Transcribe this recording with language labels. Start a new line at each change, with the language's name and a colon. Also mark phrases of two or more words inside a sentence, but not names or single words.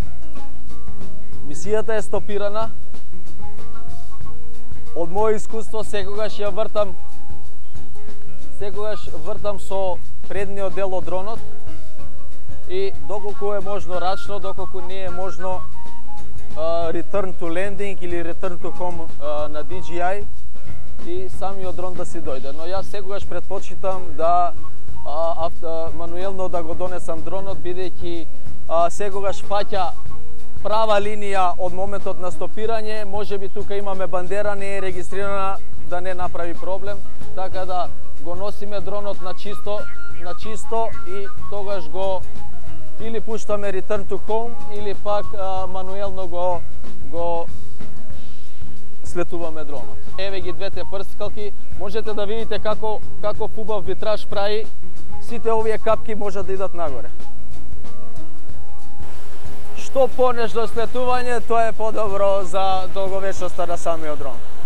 Macedonian: Мисијата е стопирана. Од моје искуство секогаш вртам со предниот дел од дронот и доколку е можно рачно, доколку не е можно
English: return to landing
Macedonian: или
English: return to home
Macedonian: на DJI, и самиот дрон да си дојде. Но јас секогаш предпочитам да мануелно да го донесам дронот, бидејќи секогаш фаќа права линија од моментот на стопирање. Можеби тука имаме бандера, не е регистрирана, да не направи проблем, така да го носиме дронот на чисто и тогаш го или пуштаме
English: return to home
Macedonian: или пак мануелно го слетуваме дронот. Еве ги двете прскалки, можете да видите како убав витраж прави. Сите овие капки можат да идат нагоре. Што понежно слетување, тоа е подобро за долговечноста на самиот дрон.